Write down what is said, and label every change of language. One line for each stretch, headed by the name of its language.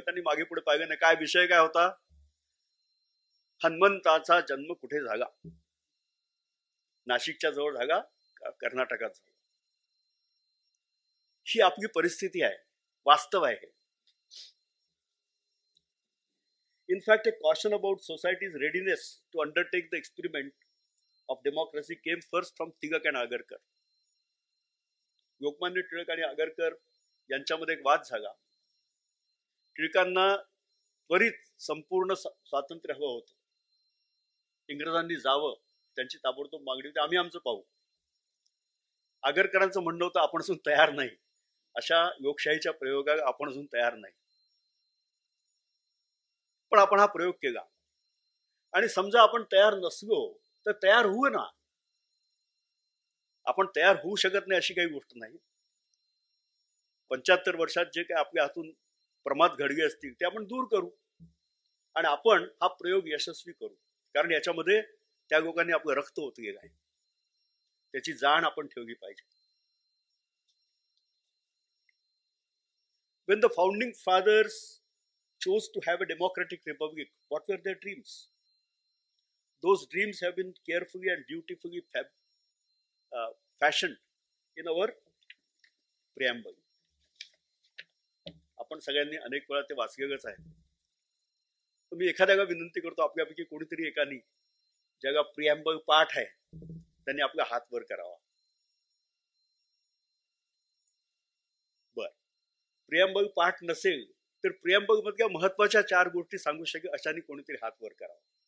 Marathi: त्यांनी मागे पुढे पाहिलं नाही. काय विषय काय होता? हनुमंताचा जन्म कुठे झाला? नाशिकच्या जवळ झाला, कर्नाटकात झाला. ही आपली परिस्थिती आहे, वास्तव आहे.
English: In fact, a caution about society's readiness to undertake the experiment of democracy came first from Tigak and Agarkar.
Marathi: Lokmanya Tilak आणि आगरकर यांच्यामध्ये एक वाद झाला. टिळकांना त्वरित संपूर्ण स्वातंत्र्य हवं होतं. इंग्रजांनी जावं, त्यांची ताबडतोब मागणी होती, आम्ही आमचं पाहू. आगरकरांचं म्हणणं होतं आपण अजून तयार नाही, अशा लोकशाहीच्या प्रयोगाला आपण अजून तयार नाही, पण आपण हा प्रयोग केला. आणि समजा आपण तयार नसलो तर तयार होऊ ना. आपण तयार होऊ शकत नाही अशी काही गोष्ट नाही. 75 वर्षात जे काही आपल्या हातून प्रमाद घडले असतील ते आपण दूर करू आणि आपण हा प्रयोग यशस्वी करू. कारण याच्यामध्ये त्या लोकांनी आपलं रक्त ओतलेलं आहे, त्याची जाण आपण ठेवली पाहिजे.
English: When the founding fathers chose to have a democratic republic, what were their dreams? Those dreams have been carefully and dutifully fashioned in our preamble.
Marathi: आपण सगळ्यांनी अनेक वेळा ते वाचलेलंच आहे. मी एखाद्याला विनंती करतो, आपल्यापैकी कोणीतरी एकानी ज्याला प्रिएम्बल पाठ आहे त्यांनी आपला हात वर करावा. बर, प्रिएम्बल पाठ नसेल तर प्रिएम्बल मधल्या महत्वाच्या 4 गोष्टी सांगू शकेल अशाने कोणीतरी हात वर करावा.